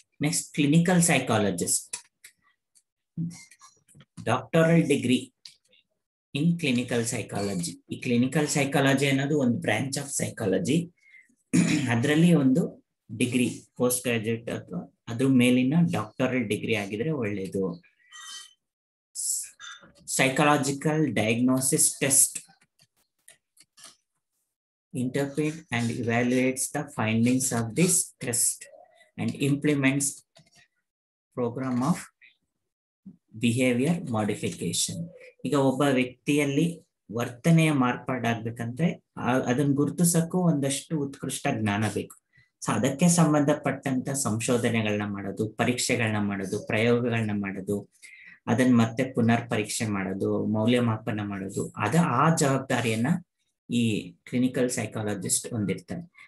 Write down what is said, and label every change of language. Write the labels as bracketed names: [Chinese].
[English] Next clinical psychologist, doctoral degree in clinical psychology. [Kannada] ಈ clinical psychology ಅನ್ನೋದು ಒಂದು [English] Branch of psychology. [Kannada] ಅದರಲ್ಲಿ ಒಂದು ಡಿಗ್ರಿ ಪೋಸ್ಟ್ ಗ್ರಾಜುಯೇಟ್ ಅಥವಾ ಅದ್ರ ಮೇಲಿನ ಡಾಕ್ಟರಲ್ ಡಿಗ್ರಿ ಆಗಿದ್ರೆ ಒಳ್ಳೇದು. [English] Psychological diagnosis test interpret and evaluates the findings of this test and implements program of behavior modification. [Kannada] ಈಗ ಒಬ್ಬ ವ್ಯಕ್ತಿಯಲ್ಲಿ ವರ್ತನೆಯ ಮಾರ್ಪಾಡಾಗ್ಬೇಕಂದ್ರೆ ಅದನ್ನ ಗುರುತಿಸಕ್ಕೂ ಒಂದಷ್ಟು ಉತ್ಕೃಷ್ಟ ಜ್ಞಾನ ಬೇಕು. ಸೊ ಅದಕ್ಕೆ ಸಂಬಂಧಪಟ್ಟಂತ ಸಂಶೋಧನೆಗಳನ್ನ ಮಾಡೋದು, ಪರೀಕ್ಷೆಗಳನ್ನ ಮಾಡೋದು, ಪ್ರಯೋಗಗಳನ್ನ ಮಾಡೋದು, ಅದನ್ನ ಮತ್ತೆ ಪುನರ್ ಪರೀಕ್ಷೆ ಮಾಡೋದು, ಮೌಲ್ಯಮಾಪನ ಮಾಡೋದು, ಆ ಜವಾಬ್ದಾರಿಯನ್ನ ಈ ಕ್ಲಿನಿಕಲ್ ಸೈಕಾಲಜಿಸ್ಟ್ ಹೊಂದಿರ್ತಾನೆ.